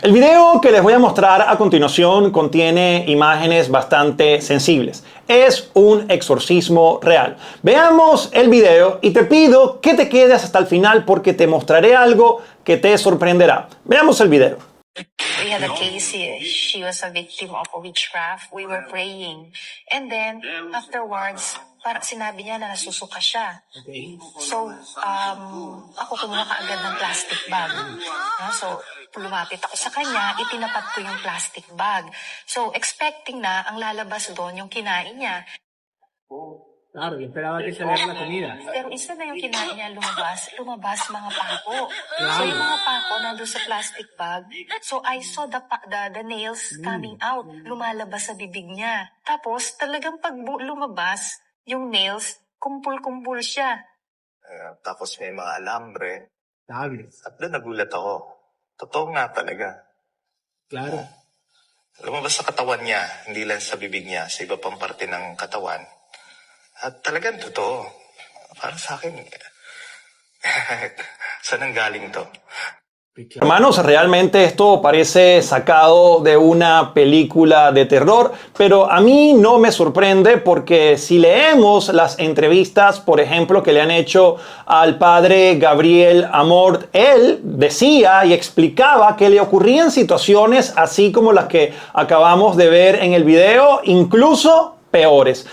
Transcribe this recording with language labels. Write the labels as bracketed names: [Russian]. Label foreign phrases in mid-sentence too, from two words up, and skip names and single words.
[Spanish] El video que les voy a mostrar a continuación contiene imágenes bastante sensibles. Es un exorcismo real. Veamos el video y te pido que te quedes hasta el final porque te mostraré algo que te sorprenderá. Veamos el video. [English] We had a case, she was a victim of witchcraft. We were praying. And then, afterwards, [Filipino] parang sinabi niya na nasusuka siya. Okay. So, ako kumuha kaagad ng [English] plastic bag. [Filipino] So, lumapit ako sa kanya, itinapat ko yung [English] plastic bag. [Filipino] So, expecting na ang lalabas doon yung kinain niya. [Spanish] Claro, yo esperaba que saliera la comida. [Filipino] Pero isa na yung kinain niya lumabas mga pako. Claro. So, yung mga pako nandun sa plastic bag. [English] So, I saw the nails coming out. [Filipino] Lumalabas sa bibig niya. Tapos, talagang pag lumabas, yung nails, kumpul-kumpul siya. Tapos may mga alambre. Sabi. At doon nagulat ako. Totoo nga talaga. Claro. Lumabas sa katawan niya, hindi lang sa bibig niya, sa iba pang parte ng katawan. At talagang totoo. Para sa akin, saan ang galing to? [Spanish] Hermanos, realmente esto parece sacado de una película de terror, pero a mí no me sorprende porque si leemos las entrevistas, por ejemplo, que le han hecho al padre Gabriel Amort, él decía y explicaba que le ocurrían situaciones así como las que acabamos de ver en el video, incluso peores.